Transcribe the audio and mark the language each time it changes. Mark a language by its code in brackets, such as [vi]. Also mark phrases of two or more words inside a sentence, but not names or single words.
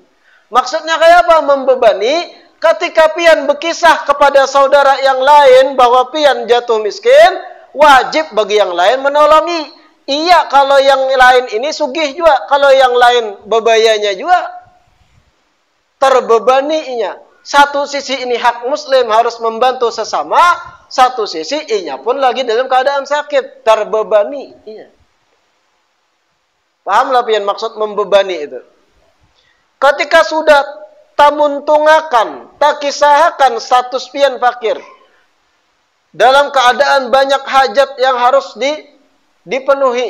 [id] Maksudnya kayak apa membebani? Ketika pian berkisah kepada saudara yang lain bahwa pian jatuh miskin, wajib bagi yang lain menolongi. Iya, kalau yang lain ini sugih juga, kalau yang lain bebayanya juga terbebani inya. Satu sisi ini hak muslim harus membantu sesama, satu sisi inya pun lagi dalam keadaan sakit, terbebani inya. Pahamlah pian maksud membebani itu. [bjn] Ketika sudah tamuntungakan, tak kisahkan status pian fakir. [id] Dalam keadaan banyak hajat yang harus dipenuhi.